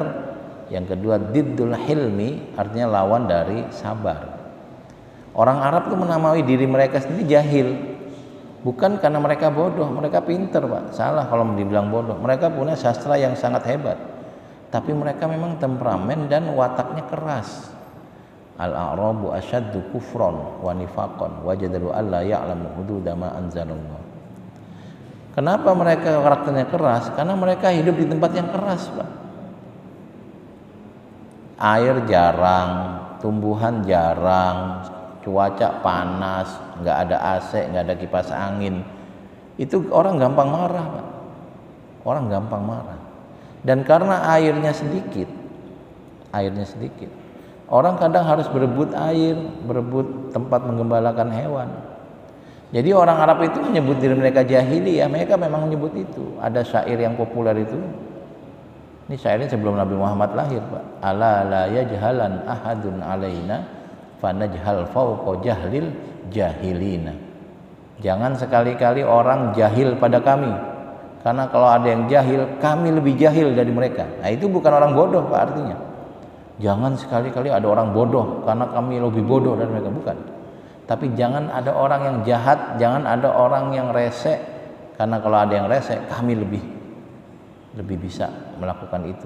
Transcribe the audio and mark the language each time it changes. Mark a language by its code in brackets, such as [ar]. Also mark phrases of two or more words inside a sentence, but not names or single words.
[id] Yang kedua [ar] ضد الحلم, [id] artinya lawan dari sabar. Orang Arab itu menamai diri mereka sendiri jahil. Bukan karena mereka bodoh, mereka pinter Pak. Salah kalau dibilang bodoh. Mereka punya sastra yang sangat hebat. Tapi mereka memang temperamen dan wataknya keras. [ar] الأعراب أشد كفرا ونفاقا وأجدر ألا يعلموا حدود ما أنزل الله. [id] Kenapa mereka karakternya keras? Karena mereka hidup di tempat yang keras Pak. Air jarang, tumbuhan jarang, cuaca panas, nggak ada AC, nggak ada kipas angin. Itu orang gampang marah Pak. Orang gampang marah. Dan karena airnya sedikit, orang kadang harus berebut air, berebut tempat menggembalakan hewan. Jadi orang Arab itu menyebut diri mereka jahiliyah. Mereka memang menyebut itu. Ada syair yang populer itu. Ini syairnya sebelum Nabi Muhammad lahir Pak. [ar] ألا لا يجهلن أحد علينا فنجهل فوق جهل الجاهلينا. [id] Jangan sekali-kali orang jahil pada kami, karena kalau ada yang jahil, kami lebih jahil dari mereka. Nah, itu bukan orang bodoh Pak artinya. Jangan sekali-kali ada orang bodoh karena kami lebih bodoh dari mereka, bukan. Tapi jangan ada orang yang jahat, jangan ada orang yang rese, karena kalau ada yang rese, kami lebih bisa melakukan itu.